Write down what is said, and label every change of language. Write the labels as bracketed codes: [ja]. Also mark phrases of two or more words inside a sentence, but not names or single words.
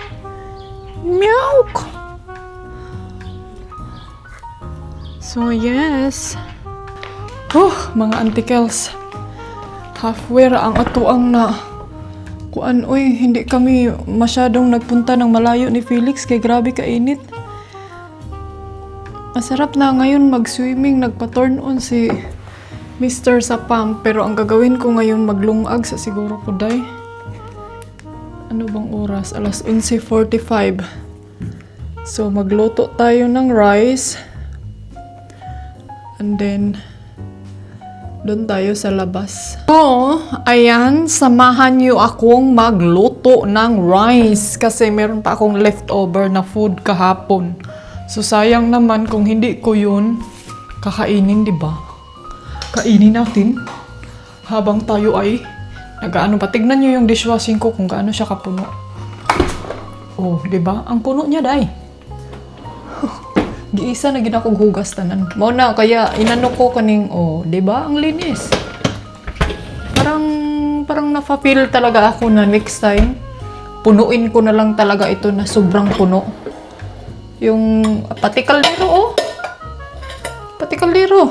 [en] Milk! So, yes. [tl] Mga antikels. [ceb] Halfway ra ang atuang na kuan, oy, [tl] hindi kami masyadong nagpunta ng malayo ni Felix kay grabe kainit. Masarap na ngayon mag-swimming, nagpa- [en] turn on [tl] si Mr. sa pump, pero ang gagawin ko ngayon [ceb] maglungag sa siguro ko day. [tl] Ano bang oras? Alas 11:45. So magluto tayo ng rice. [en] And then [tl] doon tayo sa labas. So, ayan, samahan niyo akong magluto ng rice kasi meron pa akong leftover na food kahapon. So, sayang naman kung hindi ko yun kakainin, di ba? Kainin natin habang tayo ay nag-ano pa. Tignan niyo yung dishwashing ko kung gaano siya kapuno. Oh, di ba? Ang puno niya, day. [ceb] Giisa na gina kong hugas tanan. Mao na kaya inano ko kaning [tl] di ba? Ang linis. Parang nafa-feel talaga ako na next time punuin ko na lang talaga ito na sobrang puno. Yung pati kaldero, Pati kaldero.